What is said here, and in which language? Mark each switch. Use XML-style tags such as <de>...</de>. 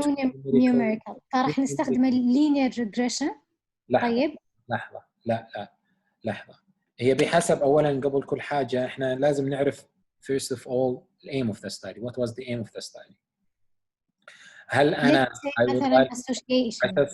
<en>two numerical،</en> <ar>فراح نستخدم</ar> <en>linear regression.</en> <ar>طيب لحظة هي بحسب أولاً قبل كل حاجة إحنا لازم نعرف</ar> <en>first of all the aim of the study. What was the aim of the study؟</en> <ar>هل أنا مثلا association</ar>